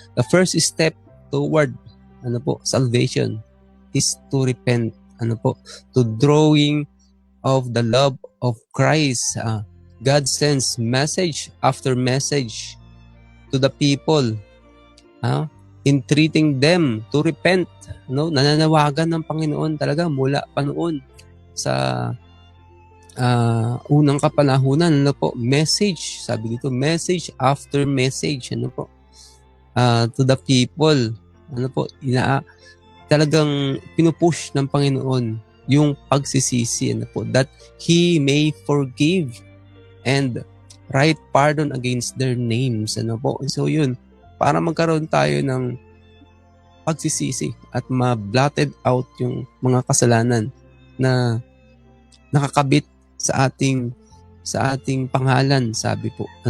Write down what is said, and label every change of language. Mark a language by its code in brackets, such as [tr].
[en] The first step toward, salvation is to repent. To drawing of the love of Christ. God sends message after message to the people, entreating them to repent. [tl] Nananawagan ng Panginoon talaga mula pa noon sa unang kapanahunan. [en] Message, [tl] sabi dito, [en] message after message, to the people. [tl] Talagang pinupush ng Panginoon yung pagsisisi, [en] that He may forgive and write pardon against their names. [tl] So yun, para magkaroon tayo ng pagsisisi at ma-blotted out yung mga kasalanan na nakakabit sa ating pangalan, sabi po.